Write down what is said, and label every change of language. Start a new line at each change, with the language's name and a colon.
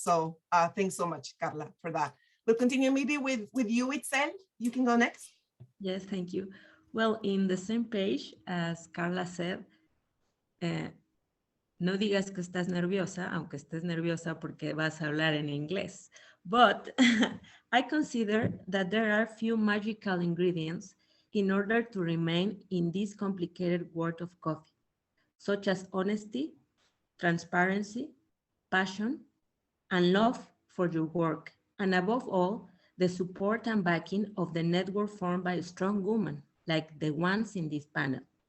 English: So thanks so much, Carla, for that. We'll continue maybe with you, Itzel. You can go next. Yes, thank you. Well, in the same page as Carla said,
Spanish: no digas que estás nerviosa, aunque estés nerviosa porque vas a hablar en inglés.
English: But I consider that there are few magical ingredients in order to remain in this complicated world of coffee, such as honesty, transparency, passion, and love for your work, and above all, the support and backing of the network formed by strong women, like the ones in this panel.